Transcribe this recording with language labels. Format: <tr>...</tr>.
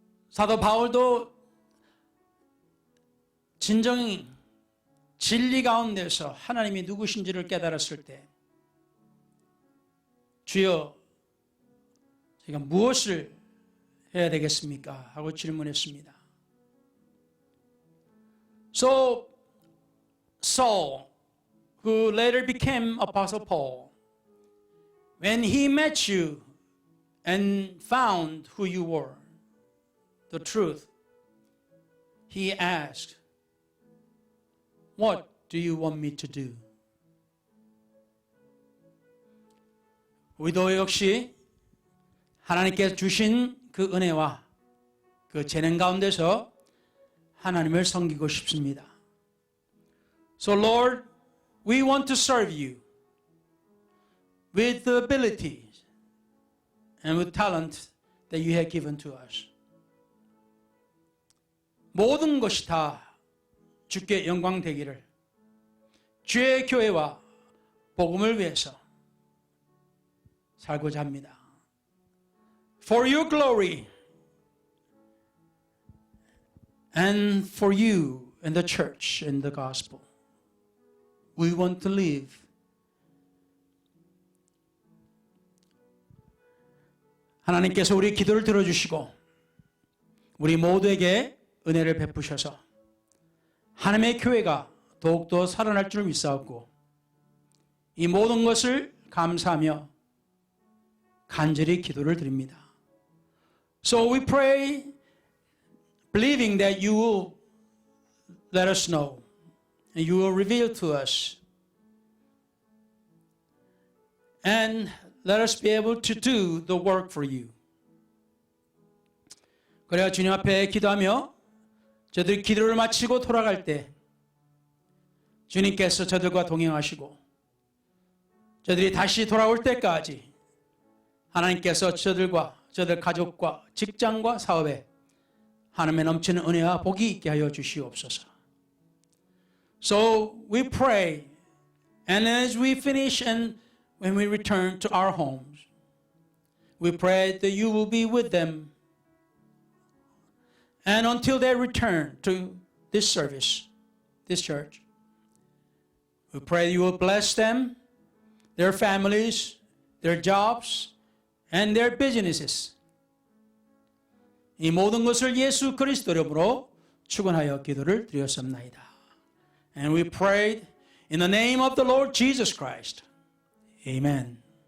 <ko>사도 바울도 진정 진리 가운데서 하나님이 누구신지를 깨달았을 때 주여 제가 무엇을 해야 되겠습니까? 하고 질문했습니다.</ko> <en>So Saul, who later became Apostle Paul, when he met you and found who you were, the truth, he asked, What do you want me to do?</en> <ko>우리도 역시 하나님께서 주신 그 은혜와 그 재능 가운데서 하나님을 섬기고 싶습니다.</ko> <en>So Lord, we want to serve you with the abilities and with talent that you have given to us.</en> <ko>모든 것이 다 주께 영광 되기를 주의 교회와 복음을 위해서 살고자 합니다.</ko> <en>For your glory and for you and the church and the gospel, we want to live.</en> <ko>하나님께서 우리 기도를 들어주시고 우리 모두에게 은혜를 베푸셔서 하나님의 교회가 더욱더 살아날 줄 믿사옵고 이 모든 것을 감사하며 간절히 기도를 드립니다.</ko> <en>So we pray believing that you will let us know and you will reveal to us and let us be able to do the work for you.</en> <ko>그래야 주님 앞에 기도하며 저들이 기도를 마치고 돌아갈 때 주님께서 저들과 동행하시고 저들이 다시 돌아올 때까지 하나님께서 저들과 저들 가족과 직장과 사업에 하나님의 넘치는 은혜와 복이 있게 하여 주시옵소서.</ko> <en>So we pray and as we finish and when we return to our homes, we pray that you will be with them and until they return to this service, this church. We pray you will bless them, their families, their jobs, and their businesses.</en> <ko>이 모든 것을 예수 그리스도 이름으로 축원하여 기도를 드렸습니다.</ko> <en>And we prayed in the name of the Lord Jesus Christ. Amen.</en>